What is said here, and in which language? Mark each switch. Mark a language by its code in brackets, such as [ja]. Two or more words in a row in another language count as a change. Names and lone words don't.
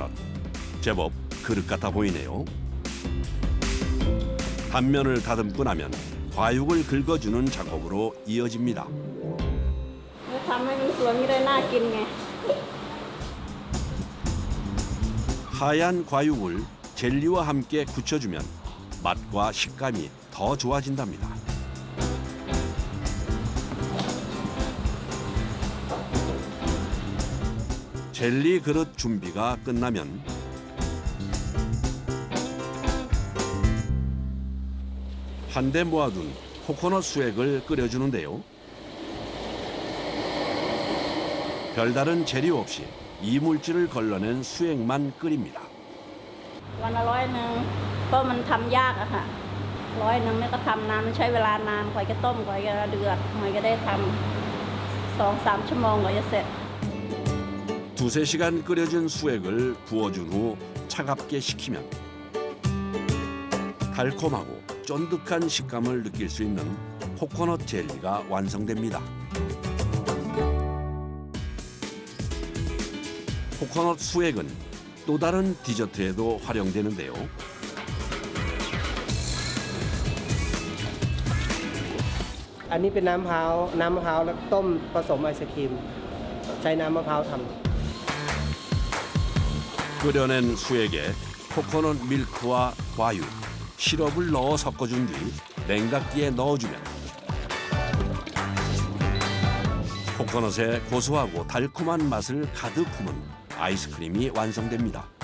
[ko] 제법 그릇 같아 보이네요. 단면을 다듬고 나면 과육을 긁어주는 작업으로 이어집니다. [th] ทำให้มันสวยไม่ได้น่ากินไง [ko] 하얀 과육을 젤리와 함께 굳혀주면 맛과 식감이 더 좋아진답니다. 젤리 그릇 준비가 끝나면 한데 모아둔 코코넛 수액을 끓여주는데요. 별다른 재료 없이 이물질을 걸러낸 수액만 끓입니다. [th] วันละ100ก็มันทำยากอะค่ะ100เนี่ยก็ทำนานมันใช้เวลานานกว่าจะต้มกว่าจะเดือดกว่าจะได้ทำ2-3 ชั่วโมงกว่าจะเสร็จ [ko] 두세 시간 끓여준 수액을 부어준 후 차갑게 식히면 달콤하고 쫀득한 식감을 느낄 수 있는 코코넛 젤리가 완성됩니다. 코코넛 수액은 또 다른 디저트에도 활용되는데요. [th] อันนี้เป็นน้ำมะพร้าวแล้วต้มผสมไอศครีมใช้น้ำมะพร้าวทำ [ko] 끓여낸 수액에 코코넛 밀크와 과육, 시럽을 넣어 섞어준 뒤 냉각기에 넣어주면 코코넛의 고소하고 달콤한 맛을 가득 품은 아이스크림이 완성됩니다.